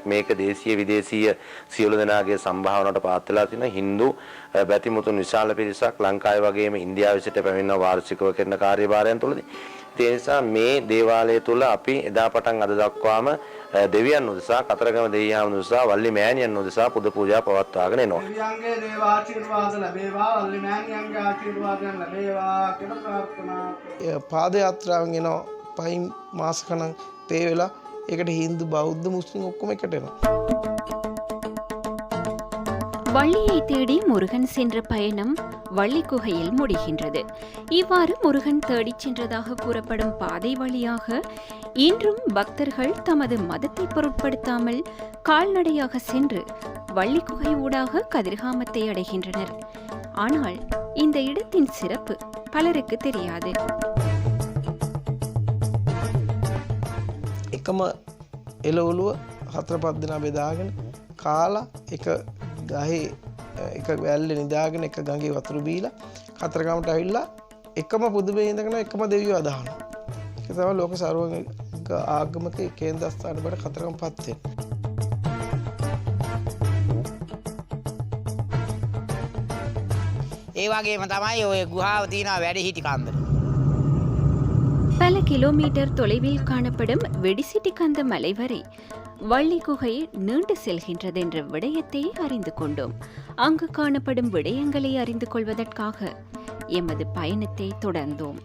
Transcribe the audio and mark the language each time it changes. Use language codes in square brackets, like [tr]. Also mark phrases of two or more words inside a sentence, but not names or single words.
[si] මේක දේශීය විදේශීය සියලු දෙනාගේ සම්භාවනාවට පාත් වෙලා තියෙන හින්දු බැතිමුතුන් විශාල පිරිසක් ලංකාවේ වගේම ඉන්දියාවේ සිට පැමිණෙන වාර්ෂිකව කරන කාර්යභාරයන් තුළදී ඒ නිසා මේ දේවාලය තුළ අපි එදා පටන් අද දක්වාම දෙවියන් උදෙසා කතරගම දෙවියන් උදෙසා වල්ලි මෑණියන් උදෙසා පුද පූජා පවත්වාගෙන එනවා. දෙවියන්ගේ දේවාශිර්වාද ලැබේවා, වල්ලි මෑණියන්ගේ ආශිර්වාදයන් ලැබේවා කියලා ප්‍රාර්ථනා. පාද යාත්‍රාවෙන් එනවා පහින් මාස ගණන් තේ වෙලා. ඒකට හින්දු බෞද්ධ මුස්ලිම් ඔක්කොම එකට එනවා. [ta] வள்ளியை தேடி முருகன் சென்ற பயணம் வள்ளி குகையில் முடிகின்றது. இவ்வாறு முருகன் தேடிச் சென்றதாக கூறப்படும் பாதை வழியாக இன்றும் பக்தர்கள் தமது மதத்தை பொருட்படுத்தாமல் கால்நடையாக சென்று வள்ளி குகை ஊடாக கதிர்காமத்தை அடைகின்றனர். ஆனால் இந்த இடத்தின் சிறப்பு பலருக்கு தெரியாது. [si] එකම එළවලුව 4-5 දෙනා බෙදාගෙන කාලා එක ගහේ එක වැල්ලේ නිදාගෙන එක ගඟේ වතුර බීලා කතරගමට ඇවිල්ලා එකම පුදුමේ ඉඳගෙන එකම දෙවියෝ අදහනවා. ඒක තමයි ලෝක සර්වඥ ආගමක කේන්ද්‍ර ස්ථාන වල කතරගමපත් වෙන්නේ. ඒ වගේම තමයි ඔය ගුහාව තියෙන වැඩිහිටි කන්දර. [ta] பல கிலோமீட்டர் தொலைவில் காணப்படும் வெடிசிட்டி கந்த மலை வரை வள்ளி குகை நீண்டு செல்கின்றது என்ற விடயத்தை அறிந்து கொண்டோம். அங்கு காணப்படும் விடயங்களை அறிந்து கொள்வதற்காக எமது பயணத்தை தொடர்ந்தோம்.